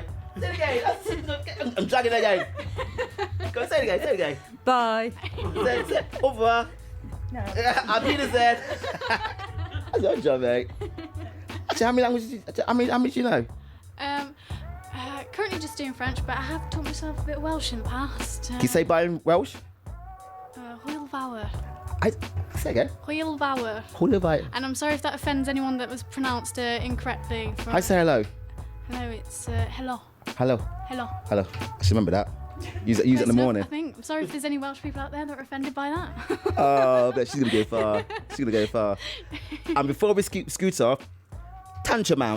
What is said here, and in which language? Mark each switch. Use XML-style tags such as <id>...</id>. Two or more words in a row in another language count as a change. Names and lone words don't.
<en>Say it again. I'm dragging it again. Go, say it again. Bye. Say</en> <fr>au revoir.</fr> <en>No. I'll be the Z. Good job, mate. Actually, how many languages do you know? Currently just doing French, but I have taught myself a bit of Welsh in the past. Can you say bye in Welsh?</en> <cy>Hwyl fawr.</cy> <en>Say again.</en> <cy>Hwyl fawr. Hwyl fawr.</cy> <en>And I'm sorry if that offends anyone that was pronounced incorrectly. I say hello. Hello, it's hello. Hello. I should remember that. Use it in the morning. I think. I'm sorry if there's any Welsh people out there that are offended by that. Oh, but she's going to go far. And before we scoot off, tantamount.</en>